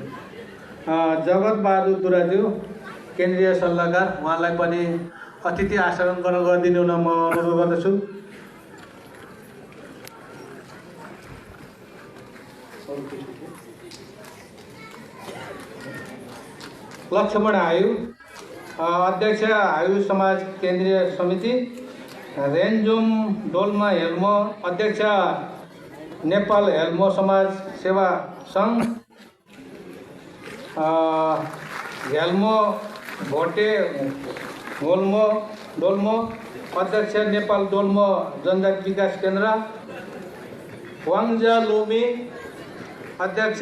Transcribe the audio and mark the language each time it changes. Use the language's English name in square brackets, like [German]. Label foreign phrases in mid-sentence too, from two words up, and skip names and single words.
[Nepali] जगत बहादुर दुराज्यू केन्द्रीय सल्लाहकार उहाँलाई पनि अतिथि आचरण ग्रहण गरिदिनु हुन म अनुरोध गर्दछु। लक्ष्मण हायु अध्यक्ष हायु समाज केन्द्रीय समिति रेन्जुम डोल्मा हेल्मो अध्यक्ष नेपाल हेल्मो समाज सेवा सङ्घ हेल्मो भोटे डोल्मो अध्यक्ष नेपाल डोल्मो जनजाति विकास केन्द्र वाङ्जा लोमी अध्यक्ष